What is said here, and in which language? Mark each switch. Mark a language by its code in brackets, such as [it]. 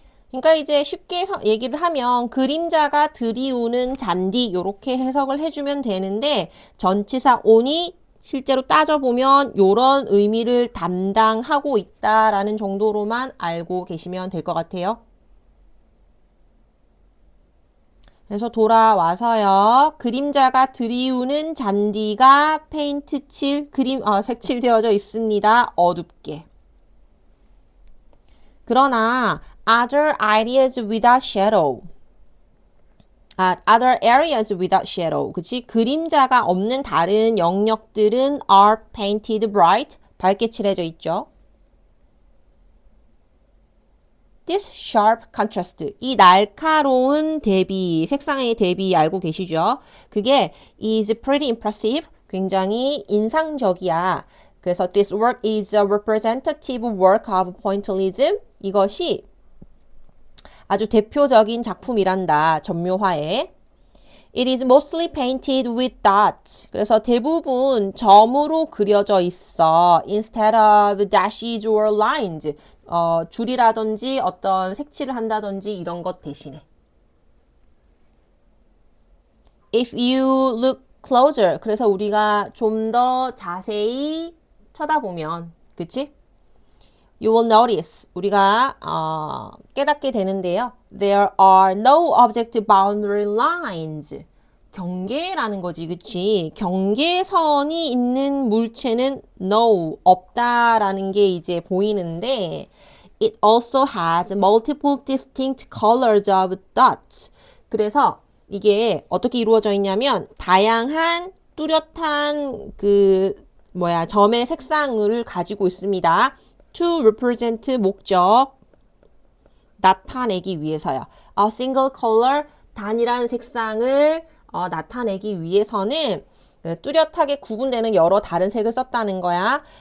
[ko] 그러니까 이제 쉽게 얘기를 하면 그림자가 들이우는 잔디 요렇게 해석을 해주면 되는데 전치사 on이 실제로 따져보면 요런 의미를 담당하고 있다라는 정도로만 알고 계시면 될 것 같아요. 그래서 돌아와서요. 그림자가 드리우는 잔디가 페인트 색칠되어져 있습니다. 어둡게. 그러나 [en] other ideas without shadow. other areas without shadow. [ko] 그치? 그림자가 없는 다른 영역들은 [en] are painted bright. [ko] 밝게 칠해져 있죠. [en] This sharp contrast. [ko] 이 날카로운 대비, 색상의 대비 알고 계시죠? 그게 [en] is pretty impressive. [ko] 굉장히 인상적이야. 그래서 [en] this work is a representative work of pointillism. [ko] 이것이 아주 대표적인 작품이란다. 점묘화에. [en] It is mostly painted with dots. [ko] 그래서 대부분 점으로 그려져 있어. [en] Instead of dashes or lines. [ko] 줄이라든지 어떤 색칠을 한다든지 이런 것 대신에. [en] If you look closer. [ko] 그래서 우리가 좀 더 자세히 쳐다보면, 그치? [en] You will notice. [ko] 우리가 깨닫게 되는데요. [en] There are no object boundary lines. [ko] 경계라는 거지, 그치? 경계선이 있는 물체는 no, 없다라는 게 이제 보이는데 [en] It also has multiple distinct colors of dots. [ko] 그래서 이게 어떻게 이루어져 있냐면 다양한 뚜렷한 점의 색상을 가지고 있습니다. [en] To represent [ko] 목적 나타내기 위해서요. [en] A single color [ko] 단일한 색상을 나타내기 위해서는 뚜렷하게 구분되는 여러 다른 색을 썼다는 거야.